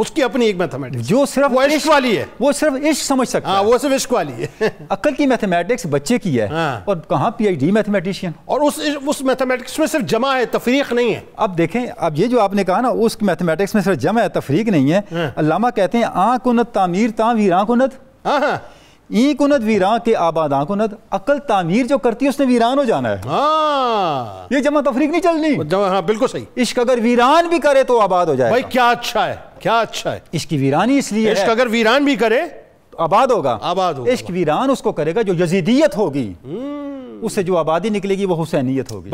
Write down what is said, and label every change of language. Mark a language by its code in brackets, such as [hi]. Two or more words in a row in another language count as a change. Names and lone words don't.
[ur] اس کی اپنی ایک میتھمیٹکس جو صرف وہ عشق والی ہے. وہ صرف عشق سمجھ سکتا ہے. ہاں وہ صرف عشق والی ہے. عقل کی میتھمیٹکس بچے کی ہے اور کہاں [en] PhD mathematician. [ur] اور اس میتھمیٹکس میں صرف جمع ہے تفریق نہیں ہے. اب دیکھیں اب یہ جو آپ نے کہا نا اس میتھمیٹکس میں صرف جمع ہے تفریق نہیں ہے. [fa] علامہ کہتے ہیں آں کند تعمیر تاں ویراں کند. این کند ویراں کے آباد آں کند. [ur] عقل تعمیر جو کرتی ہے اس نے ویران ہو جانا ہے. یہ جمع تفریق نہیں چلنی. ہاں بالکل صحیح. عشق اگر ویران بھی کرے تو آباد ہو جائے. بھائی کیا اچھا ہے. کیا اچھا ہے. عشق کی ویرانی اس لیے عشق اگر ویران بھی کرے تو آباد ہوگا. آباد ہوگا. عشق ویران اس کو کرے گا جو یزیدیت ہوگی اس سے جو آبادی نکلے گی وہ حسینیت ہوگی.